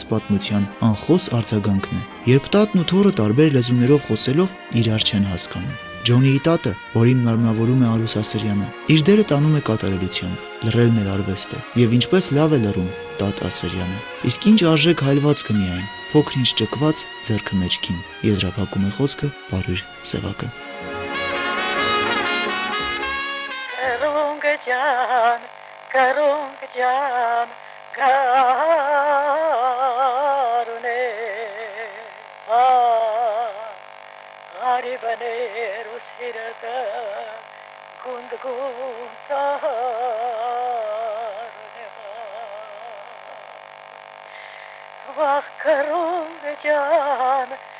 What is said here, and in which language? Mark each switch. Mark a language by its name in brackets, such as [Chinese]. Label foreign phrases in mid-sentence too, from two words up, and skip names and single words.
[Armenian] պատմության անխոս արձագանքն է, երբ տատն ու թոռը տարբեր լեզուներով խոսելով իրար չեն հասկանում։ Ջոնիի տատը, որին մարմնավորում է Արուս Ասրյանը, իր դերը տանում է կատարելությամբ, լռելն էլ արվեստ է, եւ ինչպես լավ է լռում տատ Ասրյանը։ Իսկ ինչ արժեք հայլվածքը միայն, փոքր-ինչ ճկված ձեռքը մեջքին, եզրափակում է խոսքը Պարույր Սևակը։ Karung jan garune ari bane rusirata gund gunta vah karung jan